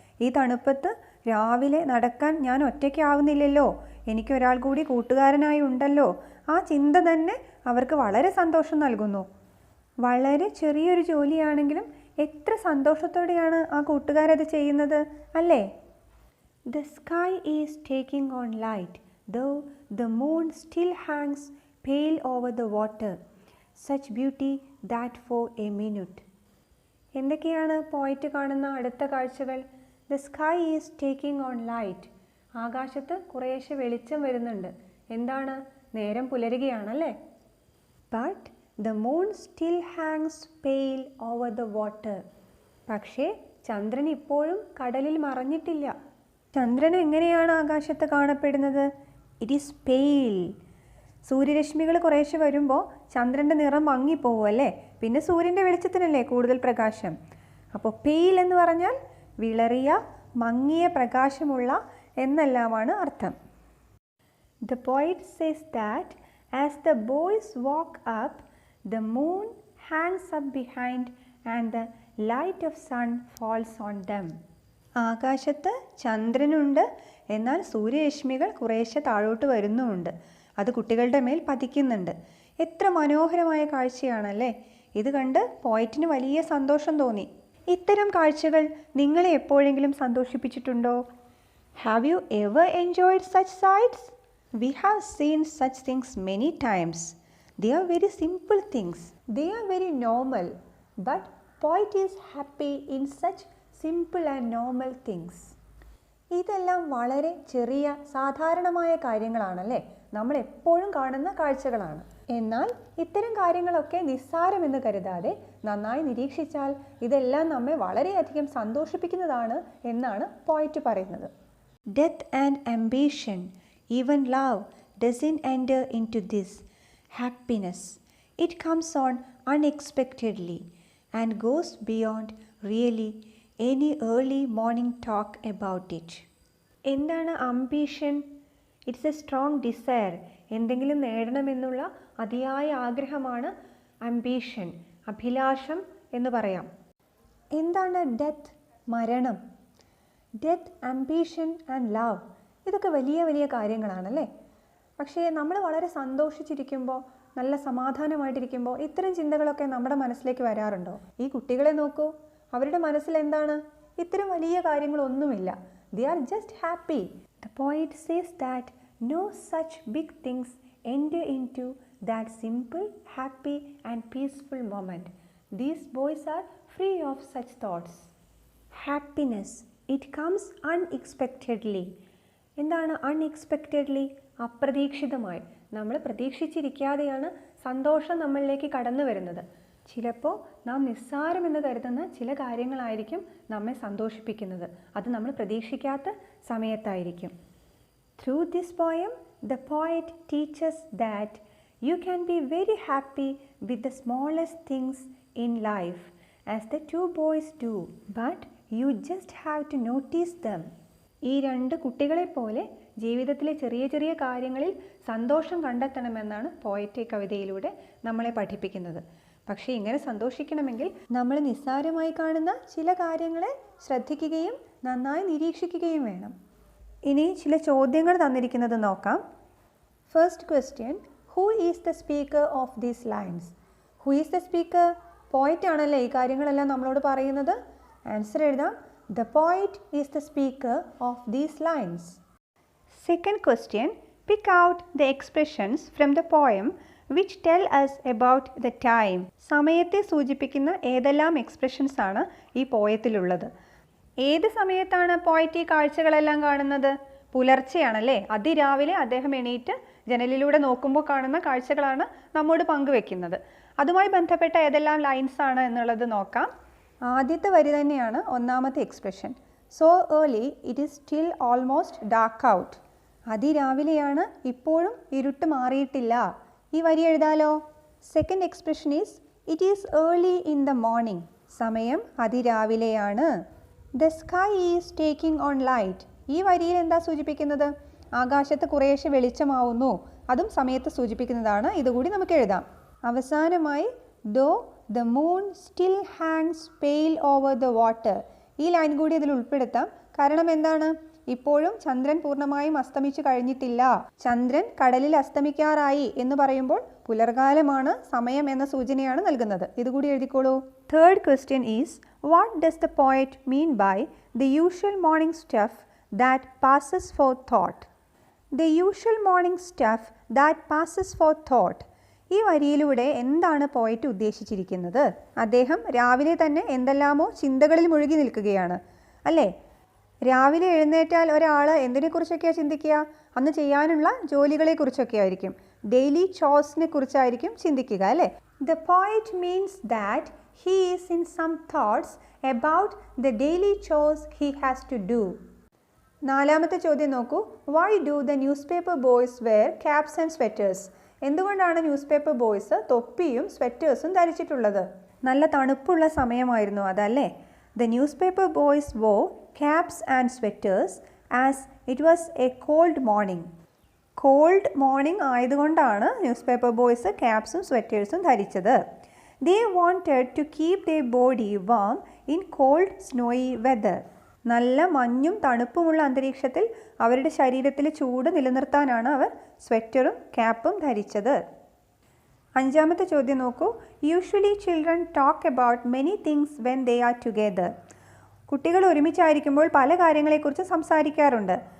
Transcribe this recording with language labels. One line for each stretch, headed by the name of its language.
Malayalam: ഈ തണുപ്പത്ത് രാവിലെ നടക്കാൻ ഞാൻ ഒറ്റയ്ക്കാവുന്നില്ലല്ലോ, എനിക്കൊരാൾ കൂടി കൂട്ടുകാരനായി ഉണ്ടല്ലോ, ആ ചിന്ത തന്നെ അവർക്ക് വളരെ സന്തോഷം നൽകുന്നു. വളരെ ചെറിയൊരു ജോലിയാണെങ്കിലും എത്ര സന്തോഷത്തോടെയാണ് ആ കൂട്ടുകാരത് ചെയ്യുന്നത് അല്ലേ?
English: The sky is taking on light, though the moon still hangs pale over the water. Such beauty that for a minute.
Malayalam: എന്തൊക്കെയാണ് പോയിറ്റ് കാണുന്ന അടുത്ത കാഴ്ചകൾ?
English: The sky is taking on light.
Malayalam: ആകാശത്ത് കുറേശ്ശെ വെളിച്ചം വരുന്നുണ്ട്. എന്താണ്? നേരം പുലരുകയാണല്ലേ?
English: But the moon still hangs pale over the water.
Malayalam: പക്ഷേ ചന്ദ്രൻ ഇപ്പോഴും കടലിൽ മറഞ്ഞിട്ടില്ല. ചന്ദ്രൻ എങ്ങനെയാണ് ആകാശത്ത് കാണപ്പെടുന്നത്?
English: It is pale.
Malayalam: സൂര്യരശ്മികൾ കുറേശ്ശെ വരുമ്പോൾ ചന്ദ്രൻ്റെ നിറം മങ്ങിപ്പോവും അല്ലേ? പിന്നെ സൂര്യൻ്റെ വെളിച്ചത്തിനല്ലേ കൂടുതൽ പ്രകാശം. അപ്പോൾ പെയിൽ എന്ന് പറഞ്ഞാൽ വിളറിയ, മങ്ങിയ പ്രകാശമുള്ള എന്നെല്ലാമാണ് അർത്ഥം.
English: The poet says that as the boys walk up, the moon hangs up behind and the light of sun falls on them.
Malayalam: ആകാശത്ത് ചന്ദ്രനുണ്ട്, എന്നാൽ സൂര്യരശ്മികൾ കുറേശ്ശെ താഴോട്ട് വരുന്നുമുണ്ട്. അത് കുട്ടികളുടെ മേൽ പതിക്കുന്നുണ്ട്. എത്ര മനോഹരമായ കാഴ്ചയാണല്ലേ? ഇത് കണ്ട് പോയിറ്റിന് വലിയ സന്തോഷം തോന്നി. ഇത്തരം കാഴ്ചകൾ നിങ്ങളെ എപ്പോഴെങ്കിലും സന്തോഷിപ്പിച്ചിട്ടുണ്ടോ?
English: Have you ever enjoyed such sights? We have seen such things many times. They are very simple things. They are very normal. But poet is happy in such simple and normal things.
Malayalam: ഇതെല്ലാം വളരെ ചെറിയ സാധാരണമായ കാര്യങ്ങളാണല്ലേ? നമ്മൾ എപ്പോഴും കാണുന്ന കാഴ്ചകളാണ്. എന്നാൽ ഇത്തരം കാര്യങ്ങളൊക്കെ നിസ്സാരമെന്ന് കരുതാതെ നന്നായി നിരീക്ഷിച്ചാൽ ഇതെല്ലാം നമ്മെ വളരെയധികം സന്തോഷിപ്പിക്കുന്നതാണ് എന്നാണ് പോയിറ്റ് പറയുന്നത്.
English: Death and ambition, even love doesn't enter into this happiness. It comes on unexpectedly and goes beyond really any early morning talk about it.
Malayalam: എന്താണ് ambition?
English: It's a strong desire.
Malayalam: എന്തെങ്കിലും നേടണമെന്നുള്ള അതിയായ ആഗ്രഹമാണ് അംബീഷൻ, അഭിലാഷം എന്ന് പറയാം. എന്താണ് ഡെത്ത്? മരണം. Death, ambition and love, ഇതൊക്കെ വലിയ വലിയ കാര്യങ്ങളാണല്ലേ? പക്ഷേ നമ്മൾ വളരെ സന്തോഷിച്ചിരിക്കുമ്പോൾ, നല്ല സമാധാനമായിട്ടിരിക്കുമ്പോൾ ഇത്തരം ചിന്തകളൊക്കെ നമ്മുടെ മനസ്സിലേക്ക് വരാറുണ്ടോ? ഈ കുട്ടികളെ നോക്കൂ, അവരുടെ മനസ്സിൽ എന്താണ്? ഇത്തരം വലിയ കാര്യങ്ങളൊന്നുമില്ല.
English: They are just happy. The poet says that no such big things enter into that simple, happy and peaceful moment. These boys are free of such thoughts. Happiness, it comes unexpectedly.
Malayalam: എന്താണ് unexpectedly? അപ്രതീക്ഷിതമായി. നമ്മൾ പ്രതീക്ഷിച്ചിരിക്കാതെയാണ് സന്തോഷം നമ്മളിലേക്ക് കടന്നു വരുന്നത്. ചിലപ്പോൾ നാം നിസ്സാരമെന്ന് കരുതുന്ന ചില കാര്യങ്ങളായിരിക്കും നമ്മെ സന്തോഷിപ്പിക്കുന്നത്. അത് നമ്മൾ പ്രതീക്ഷിക്കാത്ത സമയത്തായിരിക്കും.
English: Through this poem, the poet teaches that you can be very happy with the smallest things in life, as the two boys do, but you just have to notice them.
Malayalam: ഈ രണ്ട് കുട്ടികളെ പോലെ ജീവിതത്തിലെ ചെറിയ ചെറിയ കാര്യങ്ങളിൽ സന്തോഷം കണ്ടെത്തണമെന്നാണ് പോയറ്റ് ഈ കവിതയിലൂടെ നമ്മളെ പഠിപ്പിക്കുന്നത്. പക്ഷേ ഇങ്ങനെ സന്തോഷിക്കണമെങ്കിൽ നമ്മൾ നിസ്സാരമായി കാണുന്ന ചില കാര്യങ്ങളെ ശ്രദ്ധിക്കുകയും നന്നായി നിരീക്ഷിക്കുകയും വേണം. ഇനി ചില ചോദ്യങ്ങൾ തന്നിരിക്കുന്നത് നോക്കാം.
English: First question, who is the speaker of these lines? Who is the speaker?
Malayalam: പോയിറ്റ് ആണല്ലേ ഈ കാര്യങ്ങളെല്ലാം നമ്മളോട് പറയുന്നത്. ആൻസർ എഴുതാം.
English: The poet is the speaker of these lines. Second question, pick out the expressions from the poem which tell us about the time.
Malayalam: സമയത്തെ സൂചിപ്പിക്കുന്ന ഏതെല്ലാം എക്സ്പ്രഷൻസ് ആണ് ഈ പോയത്തിലുള്ളത്? ഏത് സമയത്താണ് പോയറ്റ് ഈ കാഴ്ചകളെല്ലാം കാണുന്നത്? പുലർച്ചെയാണല്ലേ? അതിരാവിലെ അദ്ദേഹം എണീറ്റ് ജനലിലൂടെ നോക്കുമ്പോൾ കാണുന്ന കാഴ്ചകളാണ് നമ്മോട് പങ്കുവെക്കുന്നത്. അതുമായി ബന്ധപ്പെട്ട ഏതെല്ലാം ലൈൻസ് ആണ് എന്നുള്ളത് നോക്കാം. ആദ്യത്തെ വരി തന്നെയാണ് ഒന്നാമത്തെ expression.
English: So early it is still almost dark out.
Malayalam: അതിരാവിലെയാണ്, ഇപ്പോഴും ഇരുട്ട് മാറിയിട്ടില്ല. ഈ വരി എഴുതാലോ.
English: Second expression is it is early in the morning.
Malayalam: സമയം അതിരാവിലെയാണ്.
English: The sky is taking on light.
Malayalam: ഈ വരിയിൽ എന്താ സൂചിപ്പിക്കുന്നത്? ആകാശത്ത് കുറേശ്ശെ വെളിച്ചമാവുന്നു. അതും സമയത്ത് സൂചിപ്പിക്കുന്നതാണ്. ഇതുകൂടി നമുക്ക് എഴുതാം. അവസാനമായി ദോ
English: the moon still hangs pale over the water.
Malayalam: ഈ ലൈൻ കൂടി അതിൽ ഉൾപ്പെടുത്താം. കാരണം എന്താണ്? ഇപ്പോഴും ചന്ദ്രൻ പൂർണ്ണമായും അസ്തമിച്ചു കഴിഞ്ഞിട്ടില്ല. ചന്ദ്രൻ കടലിൽ അസ്തമിക്കാറായി എന്ന് പറയുമ്പോൾ പുലർകാലമാണ്, സമയം എന്ന സൂചനയാണ് നൽകുന്നത്. ഇതുകൂടി എഴുതിക്കോളൂ.
English: Third question is, what does the poet mean by the usual morning stuff that passes for thought. The usual morning stuff that passes for thought.
Malayalam: ഈ വരിയിലൂടെ എന്താണ് പോയറ്റ് ഉദ്ദേശിച്ചിരിക്കുന്നത്? അദ്ദേഹം രാവിലെ തന്നെ എന്തെല്ലാമോ ചിന്തകളിൽ മുഴുകി നിൽക്കുകയാണ് അല്ലേ? രാവിലെ എഴുന്നേറ്റാൽ ഒരാൾ എന്തിനെക്കുറിച്ചൊക്കെയാണ് ചിന്തിക്കുക? അന്ന് ചെയ്യാനുള്ള ജോലികളെക്കുറിച്ചൊക്കെ ആയിരിക്കും, ഡെയിലി ചോഴ്സിനെ കുറിച്ചായിരിക്കും ചിന്തിക്കുക അല്ലേ?
English: The poet means that he is in some thoughts about the daily chores he has to do.
Malayalam: നാലാമത്തെ ചോദ്യം നോക്കൂ.
English: Why do the newspaper boys wear caps and sweaters?
Malayalam: എന്തുകൊണ്ടാണ് ന്യൂസ് പേപ്പർ ബോയ്സ് തൊപ്പിയും സ്വെറ്റേഴ്സും ധരിച്ചിട്ടുള്ളത്? നല്ല തണുപ്പുള്ള സമയമായിരുന്നു അതല്ലേ?
English: The newspaper boys wore caps and sweaters as it was a cold morning.
Malayalam: Called morning ആയതുകൊണ്ടാണ് news paper boys ക്യാപ്സും സ്വെറ്റേഴ്സും ധരിച്ചത്.
English: They wanted to keep their body warm in cold snowy weather.
Malayalam: നല്ല മഞ്ഞും തണുപ്പുമുള്ള അന്തരീക്ഷത്തിൽ അവരുടെ ശരീരത്തിൽ ചൂട് നിലനിർത്താനാണ് അവർ സ്വെറ്ററും ക്യാപ്പും ധരിച്ചത്. അഞ്ചാമത്തെ ചോദ്യം നോക്കൂ.
English: Usually children talk about many things when they are together.
Malayalam: കുട്ടികൾ ഒരുമിച്ചായിരിക്കുമ്പോൾ പല കാര്യങ്ങളെക്കുറിച്ച് സംസാരിക്കാറുണ്ട്.